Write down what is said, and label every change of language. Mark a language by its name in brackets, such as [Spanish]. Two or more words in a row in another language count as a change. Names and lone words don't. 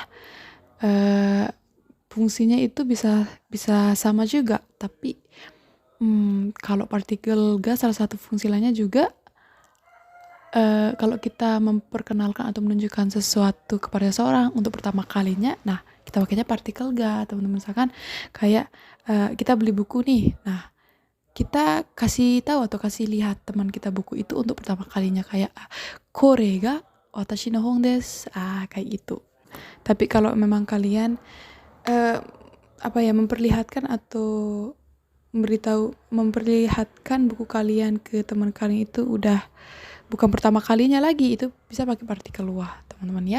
[Indonesian] Fungsinya itu bisa sama juga, tapi kalau partikel ga salah satu fungsi lainnya juga kalau kita memperkenalkan atau menunjukkan sesuatu kepada seseorang untuk pertama kalinya, nah kita pakainya partikel ga teman-teman. Misalkan kayak kita beli buku nih, nah kita kasih tahu atau kasih lihat teman kita buku itu untuk pertama kalinya, kayak [Japanese] これ が 私 の 本 です, [Indonesian] kayak gitu. Tapi kalau memang kalian memperlihatkan atau memperlihatkan buku kalian ke teman kalian itu udah bukan pertama kalinya lagi, itu bisa pakai partikel wa teman-teman ya.